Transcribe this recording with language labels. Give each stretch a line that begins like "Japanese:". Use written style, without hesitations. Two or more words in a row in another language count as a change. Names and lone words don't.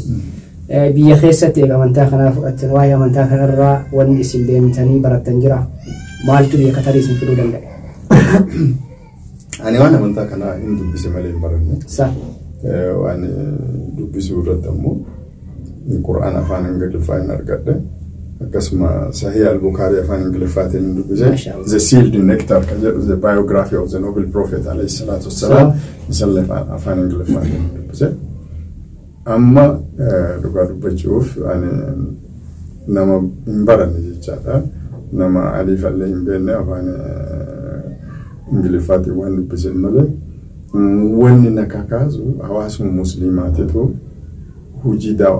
Oromo: Biyya keessatti amantaa kanaa fudhattan waa'ee amantaa kanarraa wanni isin deemtanii barattan jira. Maaltu biyya Qatarii isin fiduu danda'a? Ani waan amantaa kanaa hin dubbise malee hin baranne. Waan dubbisuu irratti ammoo Qur'aan afaan Ingiliffaa hin argadhe. Akkasuma Sahih al-Bukhari afaan Ingiliffaatiin hin dubbise. The Sealed Nectar kan jedhu
English: the biography of the noble prophet
Arabic: عليه الصلاة والسلام
Oromo: isallee afaan Ingiliffaatiin hin dubbise. Amma dhugaa dubbachuuf ani nama hin baranne jechaadha. Nama alifallee hin beekne afaan Ingiliffaatiin waan dubbise malee wanni na kakaasu hawaasuma musliimaatitu hojii daawaa